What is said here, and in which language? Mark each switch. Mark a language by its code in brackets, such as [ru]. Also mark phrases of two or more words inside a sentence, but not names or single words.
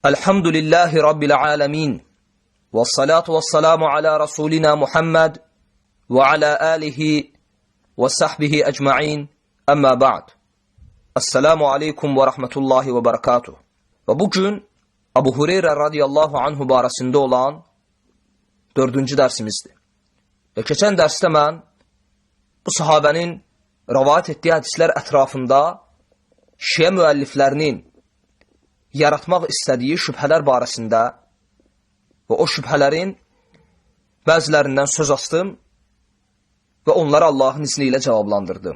[ar] الحمد لله رب العالمين. والصلاة والسلام على رسولنا محمد وعلى آله وصحبه أجمعين. أما بعد. السلام عليكم ورحمة الله وبركاته. [az] Ve bugün Abu Hureyre [ar] رضي الله عنه [az] barəsində olan 4-cü dərsimizdir. Və keçən dərsdə mən bu sahabənin rivayet etdiyi hədislər ətrafında Şiə müəlliflərinin yaratmaq istədiyi şübhələr barəsində və o şübhələrin bəzilərindən söz açdım və onları Allahın izni ilə cavablandırdım.